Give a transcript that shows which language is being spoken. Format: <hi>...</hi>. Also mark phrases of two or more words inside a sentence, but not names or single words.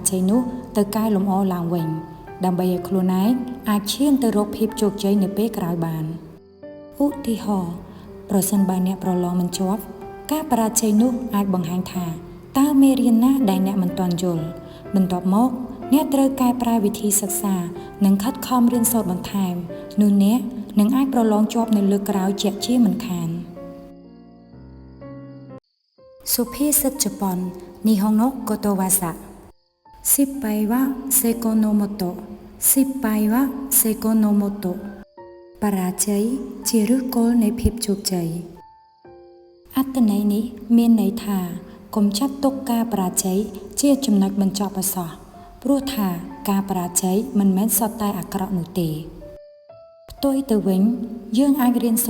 <km>ជ័យនោះទៅកែលម្អឡើងវិញដើម្បីឲ្យខ្លួនឯងអាចឈានទៅរកភាពជោគជ័យនៅពេលក្រោយបានឧទាហរណ៍ប្រសិនបើអ្នកប្រឡងមិនជាប់ការបរាជ័យនោះអាចបង្ហាញថាតើមេរៀនណាដែលអ្នកមិនទាន់យល់បន្ទាប់មកអ្នកត្រូវកែប្រែវិធីសិក្សានិងខិតខំរៀនសូត្របន្ថែមនោះអ្នកនឹងអាចប្រឡងជាប់នៅលើកក្រោយជាក់ជាមិនខាន សុភាសិតជប៉ុន</km> <ja>ニホンのことわざ失敗は成功のもと失敗は成功のもと</ja> <km>បរាជ័យជាឫសគល់នៃភាពជោគជ័យអត្ថន័យនេះមាន ន័យថាកុំចាត់ទុកការបរាជ័យជាចំណុចបញ្ចប់ឱសថព្រោះថាការបរាជ័យមិនមែនសុទ្ធតែអាក្រក់នោះទេផ្ទុយទៅវិញយើងអាចរៀនសូ</km>